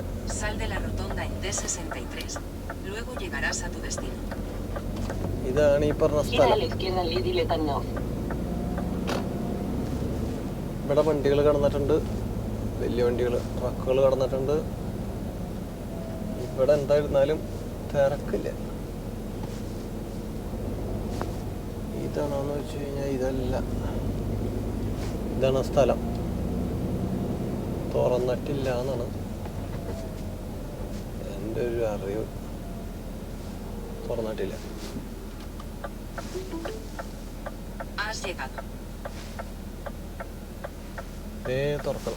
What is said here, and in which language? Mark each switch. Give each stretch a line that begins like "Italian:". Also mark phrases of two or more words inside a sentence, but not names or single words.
Spanish: Sal de la rotonda en D63. Luego llegarás a tu destino.
Malayalam: ഇതാണ് ഈ പറഞ്ഞ
Spanish: Gira a
Malayalam: സ്ഥലം.
Spanish: la izquierda en Lille-le-Temps-Neuf.
Malayalam: ഇവിടെ വണ്ടികൾ കടന്നിട്ടുണ്ട്, വലിയ വണ്ടികൾ, ട്രക്കുകൾ കടന്നിട്ടുണ്ട്. ഇവിടെ എന്തായിരുന്നാലും തിരക്കില്ല. ഇതാണോന്ന് വെച്ച് കഴിഞ്ഞാൽ ഇതല്ല. ഇതാണ് സ്ഥലം. തുറന്നിട്ടില്ല എന്നാണ് എൻ്റെ ഒരു അറിവ്. തുറന്നിട്ടില്ല.
Spanish: Has llegado.
Malayalam: തുറക്കണം.